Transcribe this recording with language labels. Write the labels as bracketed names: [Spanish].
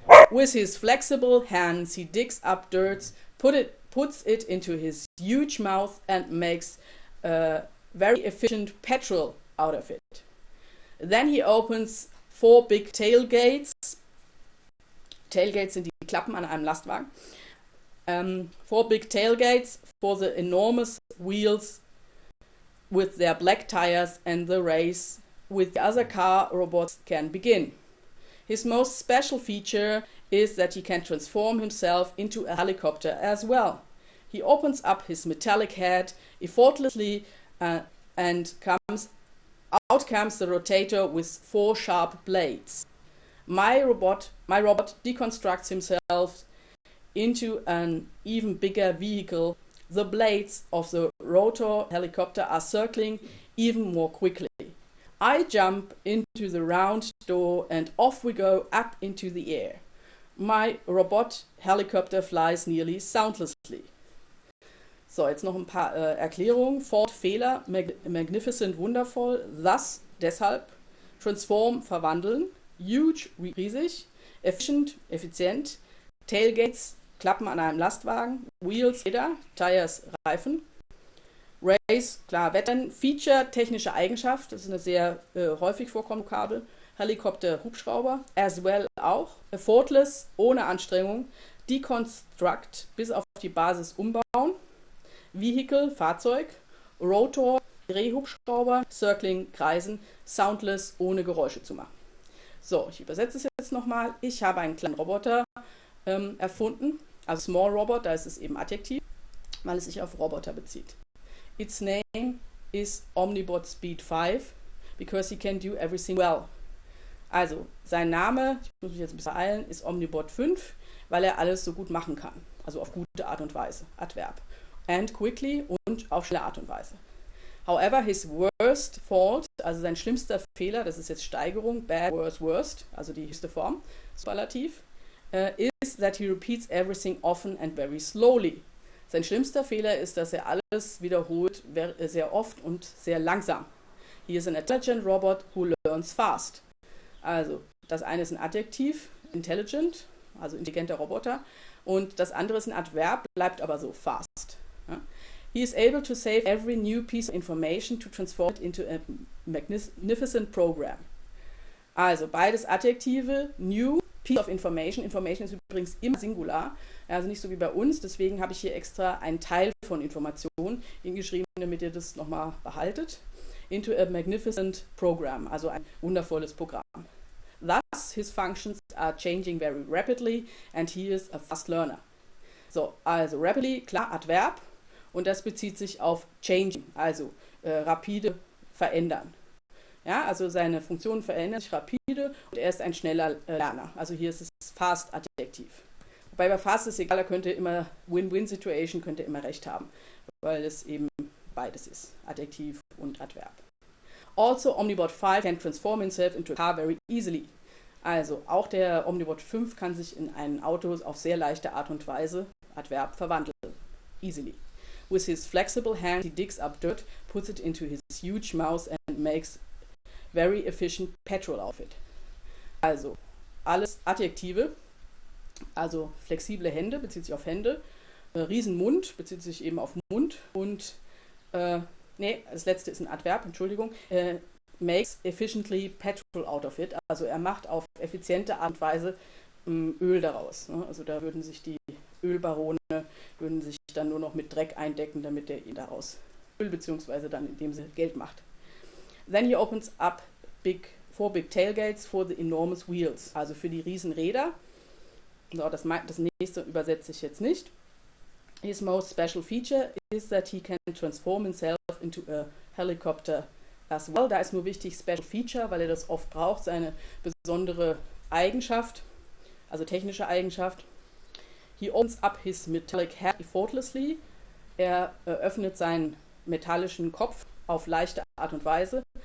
[English] With his flexible hands, he digs up dirt, puts it into his huge mouth, and makes very efficient petrol out of it. Then he opens 4 big tailgates. [German] Tailgates sind die Klappen an einem Lastwagen. [English] 4 big tailgates for the enormous wheels with their black tires, and the race with the other car robots can begin. His most special feature is that he can transform himself into a helicopter as well. He opens up his metallic head effortlessly and out comes the rotator with 4 sharp blades. My robot deconstructs himself into an even bigger vehicle. The blades of the rotor helicopter are circling even more quickly. I jump into the round door and off we go up into the air. My robot helicopter flies nearly soundlessly. [German] So, jetzt noch ein paar Erklärungen. Ford, Fehler, magnificent, wundervoll, thus, deshalb, transform, verwandeln, huge, riesig, efficient, effizient, tailgates, Klappen an einem Lastwagen, wheels, Räder, tires, Reifen, race, klar, Wettrennen, feature, technische Eigenschaft, das ist eine sehr häufig vorkommende Vokabel, Helikopter, Hubschrauber, as well auch, effortless, ohne Anstrengung, deconstruct, bis auf die Basis umbauen, Vehicle, Fahrzeug, Rotor, Drehhubschrauber, Circling, Kreisen, soundless, ohne Geräusche zu machen. So, ich übersetze es jetzt nochmal. Ich habe einen kleinen Roboter erfunden, also Small Robot, da ist es eben Adjektiv. weil es sich auf Roboter bezieht. [English] Its name is Omnibot Speed 5, because he can do everything well. [German] Also, sein Name, ich muss mich jetzt ein bisschen beeilen, ist Omnibot 5, weil er alles so gut machen kann. Also auf gute Art und Weise, Adverb. And quickly und auf schnelle Art und Weise. [English] However, his worst fault, also sein schlimmster Fehler, das ist jetzt Steigerung, bad, worst, worst, also die höchste Form, Superlativ, is that he repeats everything often and very slowly. [German] Sein schlimmster Fehler ist, dass er alles wiederholt, sehr oft und sehr langsam. [English] He is an intelligent robot who learns fast. [German] Also, das eine ist ein Adjektiv, intelligent, also intelligenter Roboter, und das andere ist ein Adverb, bleibt aber so, fast. Ja? [English] He is able to save every new piece of information to transform it into a magnificent program. [German] Also, beides Adjektive, new piece of information. Information ist übrigens immer Singular, also nicht so wie bei uns, deswegen habe ich hier extra einen Teil von Informationen hingeschrieben, damit ihr das nochmal behaltet. Into a magnificent program, also ein wundervolles Programm. [English] Thus, his functions are changing very rapidly and he is a fast learner. [German] So, also rapidly, klar, Adverb, und das bezieht sich auf changing, also rapide verändern. Ja, also seine Funktionen verändern sich rapide und er ist ein schneller Lerner. Also hier ist es fast Adjektiv. Wobei bei fast ist egal, er könnte immer Win-Win-Situation, könnte immer recht haben, weil es eben beides ist, Adjektiv und Adverb. [English] Also, Omnibot 5 can transform himself into a car very easily. [German] Also, auch der Omnibot 5 kann sich in ein Auto auf sehr leichte Art und Weise, Adverb, verwandeln. [English] Easily. With his flexible hand, he digs up dirt, puts it into his huge mouth and makes very efficient petrol out of it. [German] Also, alles Adjektive, also flexible Hände, bezieht sich auf Hände, Riesenmund, bezieht sich eben auf Mund und das letzte ist ein Adverb, Entschuldigung, makes efficiently petrol out of it, also er macht auf effiziente Art und Weise Öl daraus. Ne? Also da würden sich die Ölbarone, würden sich dann nur noch mit Dreck eindecken, damit er ihn daraus Öl bzw. [English] dann indem sie Geld macht. Then he opens up four big tailgates for the enormous wheels, also für die Riesenräder. [German] So, das nächste übersetze ich jetzt nicht. [English] His most special feature is that he can transform himself into a helicopter as well. [German] Da ist nur wichtig Special Feature, weil er das oft braucht, seine besondere Eigenschaft, also technische Eigenschaft. [English] He opens up his metallic head effortlessly. [German] Er öffnet seinen metallischen Kopf auf leichte Art und Weise.